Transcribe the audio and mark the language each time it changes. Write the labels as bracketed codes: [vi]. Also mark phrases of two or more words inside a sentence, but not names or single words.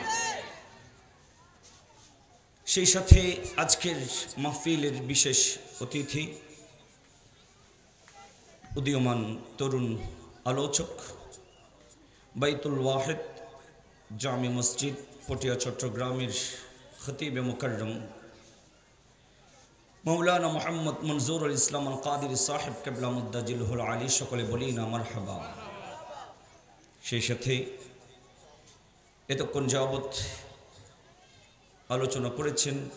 [bn] সেই সাথে আজকের মাহফিলের বিশেষ অতিথি উদীয়মান তরুণ আলোচক বাইতুল ওয়াহিদ জামে মসজিদ পটিয়া চট্টগ্রামের খতীব মুকাররম মাওলানা মোহাম্মদ মঞ্জুর ইসলাম আল কাদির সাহেব কিবলা মুদ্দাজিল্লুহুল আলী সকলে বলি না মারহাবা সেই সাথে এতক্ষণ যাবত আলোচনা করেছেন